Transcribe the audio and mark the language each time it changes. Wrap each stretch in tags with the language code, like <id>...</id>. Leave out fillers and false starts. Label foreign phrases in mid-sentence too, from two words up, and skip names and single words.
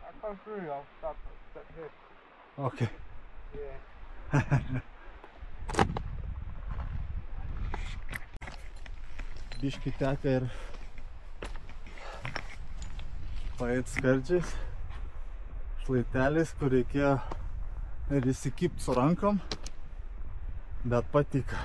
<en>I'll show you. I'll stop here. Okay. Yeah.</en> <lt>Biški teka ir paeit skardžiais, šlaiteliais, kur reikėjo ir įsikipt su rankom, bet patika.</lt>